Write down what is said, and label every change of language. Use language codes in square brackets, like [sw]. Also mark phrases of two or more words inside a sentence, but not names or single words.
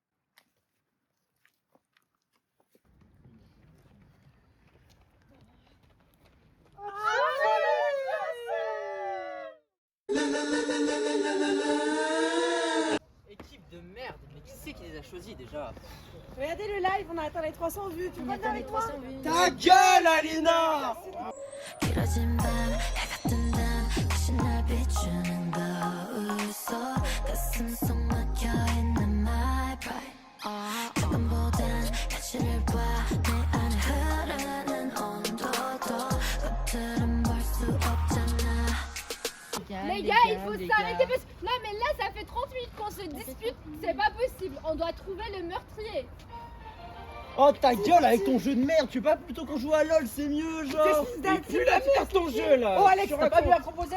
[fr] Équipe de merde, mais qui c'est qui les a choisis déjà? Regardez le live, on a atteint les 300 vues. Tu veux venir avec moi? Ta gueule, Alina! [ko] 길어진 밤 해같은 밤 다시 날 비추는 거울 속 가슴 속 막혀있는 [en] my pride [ko] 조금보단 가치를 봐내 안에 흐르는 온도도 겉으론 볼 수 없잖아. [fr] Les gars, il faut s'arrêter parce que... Non mais là, ça fait 30 minutes qu'on se dispute, c'est pas possible. On doit trouver le meurtrier. Oh ta gueule avec ton jeu de merde, tu veux pas plutôt qu'on joue à LOL, c'est mieux genre. C'est plus la faire ton jeu là. Oh Alex, t'as pas vu à composer?